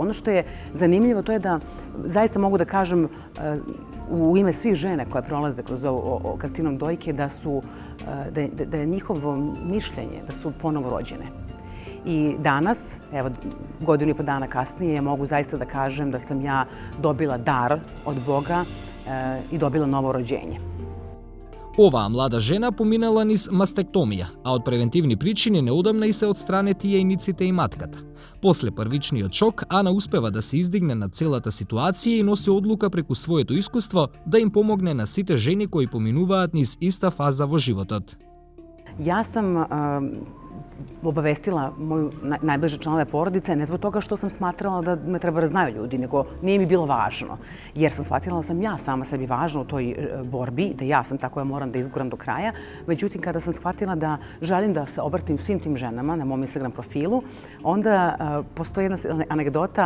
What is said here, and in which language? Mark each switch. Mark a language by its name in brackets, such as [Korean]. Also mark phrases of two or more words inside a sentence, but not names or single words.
[Serbian] Ono što je zanimljivo to je da zaista mogu da kažem u ime svih žene koje prolaze kroz ovo karcinom dojke da je njihovo mišljenje da su ponovo rođene. I danas, evo, godinu i po dana kasnije, mogu zaista da kažem da sam ja dobila dar od Boga i dobila novo rođenje. [Macedonian] Оваа млада жена поминала низ мастектомија, а од превентивни причини неодамна и се отстранети јајниците и матката. После првичниот шок, Ана успева да се издигне над целата ситуација и носи одлука преку своето искуство да им помогне на сите жени кои поминуваат низ иста фаза во животот. [Serbian] Ja sam obavestila moju najbliže članove porodice, ne zbog toga što sam smatrala da me treba da znaju ljudi, nego nije mi bilo važno. Jer sam shvatila da sam ja sama sebi važna u toj borbi, da ja sam ta koja moram da izguram do kraja. Međutim, kada sam shvatila da želim da se obratim svim tim ženama na mom Instagram profilu, onda postoji jedna anegdota.